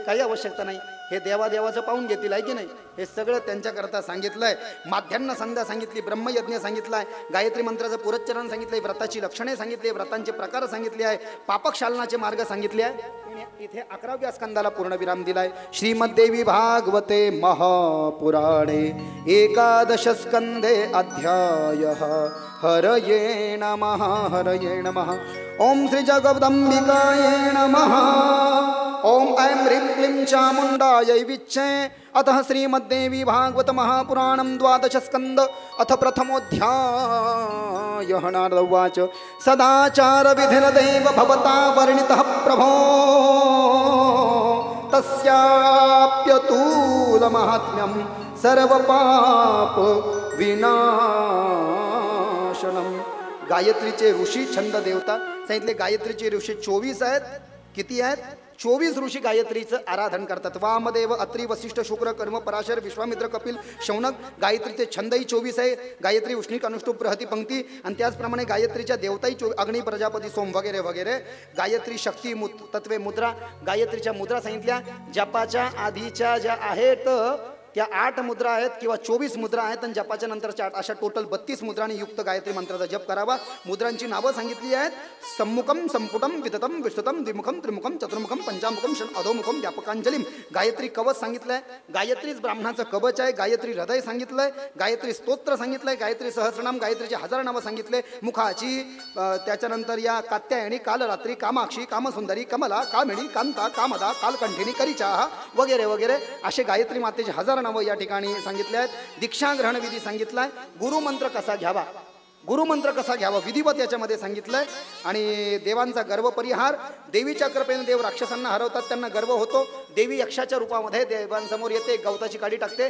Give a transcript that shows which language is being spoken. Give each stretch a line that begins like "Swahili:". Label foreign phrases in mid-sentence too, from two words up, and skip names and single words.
Marathi: काही आवश्यकता नाही. हे देवादेवाचं पाहून घेतील, आहे की नाही. हे सगळं त्यांच्याकरता सांगितलंय. माध्यान्ह संध्या सांगितली, ब्रह्मयज्ञ सांगितलाय, गायत्री मंत्राचं पुरच्चरण सांगितलंय, व्रताची लक्षणे सांगितली, व्रतांचे प्रकार सांगितले आहे, पापक्षालनाचे मार्ग सांगितले आहे. इथे 11व्या स्कंदाला पूर्ण विराम दिलाय.
Sanskrit: श्रीमद्देवी भागवते महापुराणे 11 स्कंदे अध्यायः. हरये नमः, हरये नमः. ओम श्री जगदंबिकाये नमः. ओम ऐं ह्रीं क्लीं चामुण्डायै विच्चे. अतः श्रीमद्देवी भागवत महापुराणं 12 स्कंद अथ प्रथमोऽध्यायः. नारद उवाच. सदाचार विधिर्देव भवता वर्णितः प्रभो तस्याप्यतुल महात्म्यं सर्वपाप विनाशनम.
Marathi: गायत्रीचे ऋषी छंद देवता सांगितले. गायत्रीचे ऋषी 24 आहेत. किती आहेत? 24 ऋषी गायत्रीचं आराधन करतात. वामदेव, अत्री, वसिष्ठ, शुक्र, कर्म, पराशर, विश्वामित्र, कपिल, शौनक. गायत्रीचे छंदही 24 आहे. गायत्री, उष्णिक, अनुष्टुप, प्रहती, पंक्ती. आणि त्याचप्रमाणे गायत्रीच्या देवताही अग्नी, प्रजापती, सोम वगैरे वगैरे. गायत्री शक्ती तत्वे मुद्रा. गायत्रीच्या मुद्रा सांगितल्या. जपाच्या आधीच्या ज्या आहेत त्या 8 मुद्रा आहेत किंवा 24 मुद्रा आहेत आणि जपाच्या नंतरच्या 8 अशा टोटल 32 मुद्रांनी युक्त गायत्री मंत्राचा जप करावा. मुद्रांची नावं सांगितली आहेत.
Sanskrit: सम्मुखम संपुटम विततम विस्तृतम द्विमुखम त्रिमुखम चतुर्मुखम पंचामुखम अधोमुखम व्यापकांजलिम.
Marathi: गायत्री कवच सांगितलंय. गायत्रीच ब्राह्मणाचं कवच आहे. गायत्री हृदय सांगितलंय. गायत्री स्तोत्र सांगितलंय. गायत्री सहस्रनाम गायत्रीचे 1000 नावं सांगितले. मुखाची त्याच्यानंतर या कात्यायनी कालरात्री कामाक्षी कामसुंदरी कमला कामिणी कांता कामदा कालकंठिनी करिचाहा वगैरे वगैरे असे गायत्री मातेचे 1000 नावं या ठिकाणी सांगितले आहेत. दीक्षा ग्रहण विधी सांगितलाय. गुरुमंत्र कसा घ्यावा, गुरुमंत्र कसा घ्यावा विधिवत याच्यामध्ये सांगितलंय. आणि देवांचा गर्व परिहार. देवीच्या कृपेने देव राक्षसांना हरवतात, त्यांना गर्व होतो. देवी यक्षाच्या रूपामध्ये देवांसमोर येते, गवताची काडी टाकते.